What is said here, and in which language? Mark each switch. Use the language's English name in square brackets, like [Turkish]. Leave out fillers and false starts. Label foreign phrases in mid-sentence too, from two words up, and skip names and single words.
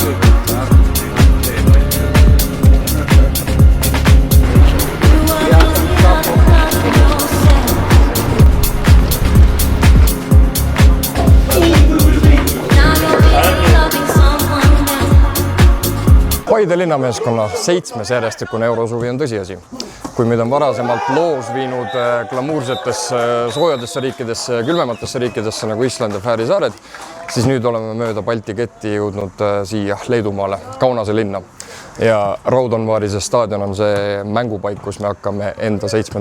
[English] You are busy loving yourself. Now you're busy loving someone else. [Estonian] Paide linnameeskonna 7. järjestikune eurosuvi on tõsiasi. Kui meid on varasemalt loos viinud glamuursetesse soojadesse riikidesse ja külmematesse riikidesse nagu Island ja Fääri saared, siis nüüd oleme mööda Balti ketti jõudnud siia Leedumaale, Kaunase linna. Ja Raudonvaarise staadion on see mängupaik, kus me hakkame enda 7.